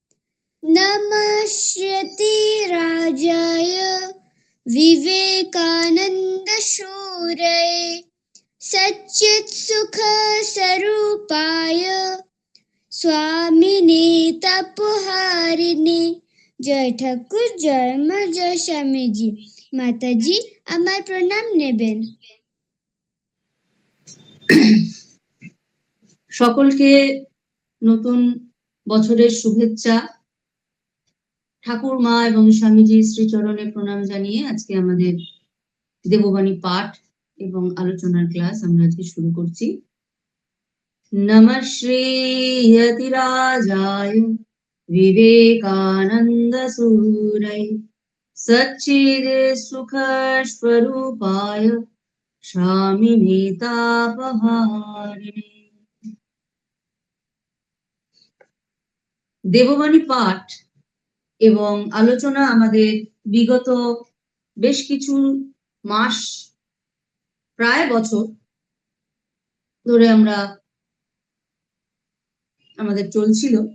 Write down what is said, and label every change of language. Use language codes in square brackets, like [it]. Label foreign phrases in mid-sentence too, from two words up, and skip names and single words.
[sa] नमस्ते राजाय विवेकानन्दसूरये सच्चित्सुखस्वरूपाय स्वामिने तपोहारिणे। [bn] জয় ঠাকুর, জয় মা, জয় স্বামীজি। মাতাজি আমার প্রণাম নেবেন। সকলকে নতুন বছরের শুভেচ্ছা। ঠাকুর মা এবং স্বামীজির শ্রীচরণে প্রণাম জানিয়ে আজকে আমাদের দেববাণী পাঠ এবং আলোচনার ক্লাস আমরা আজকে শুরু করছি। [sa] নমঃ শ্রী যতিরাজায় विवेकानंद सूरय सच्चिद सुख स्वरूपाय स्वामिने तापहारिणे। [bn] দেববাণী পাঠ এবং আলোচনা আমাদের বিগত বেশ কিছু মাস, প্রায় বছর ধরে আমাদের চলছিল।